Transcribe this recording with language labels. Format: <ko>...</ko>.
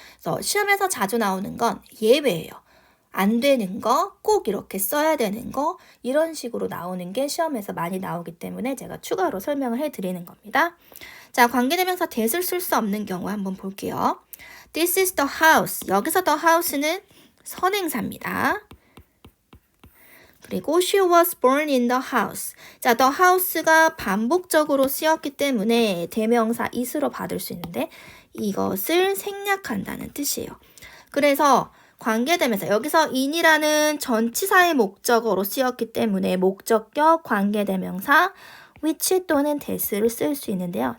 <ko>그래서 시험에서 자주 나오는 건 예외예요. 안 되는 거, 꼭 이렇게 써야 되는 거, 이런 식으로 나오는 게 시험에서 많이 나오기 때문에 제가 추가로 설명을 해드리는 겁니다. 자, 관계대명사 that을 쓸 수 없는 경우 한번 볼게요.</ko> <en>This is the house.</en> <ko>여기서 the house는 선행사입니다.</ko> <en>그리고 she was born in the house.</en> <ko>자, the house가 반복적으로 쓰였기 때문에 대명사 is로 받을 수 있는데 이것을 생략한다는 뜻이에요. 그래서 관계대명사, 여기서 in이라는 전치사의 목적어로 쓰였기 때문에 목적격 관계대명사 which 또는 that을 쓸 수 있는데요.</ko>